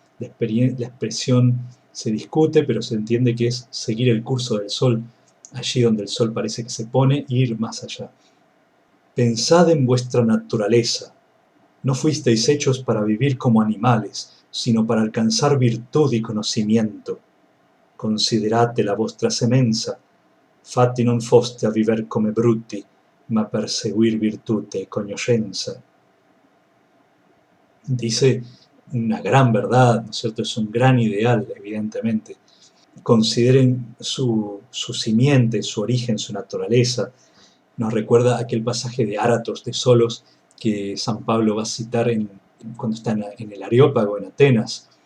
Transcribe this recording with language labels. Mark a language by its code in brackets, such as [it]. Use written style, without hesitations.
[es] La expresión se discute, pero se entiende que es seguir el curso del sol, allí donde el sol parece que se pone, e ir más allá. «Pensad en vuestra naturaleza. No fuisteis hechos para vivir como animales, sino para alcanzar virtud y conocimiento. [it] Considerate la vostra semenza. Fatti non foste a viver come brutti, ma per seguir virtute e conoscenza». [es] Dice una gran verdad, ¿no es cierto? Es un gran ideal, evidentemente. Consideren su simiente, su origen, su naturaleza. Nos recuerda aquel pasaje de Áratos, de Solos, que San Pablo va a citar cuando está en el Areópago, en Atenas.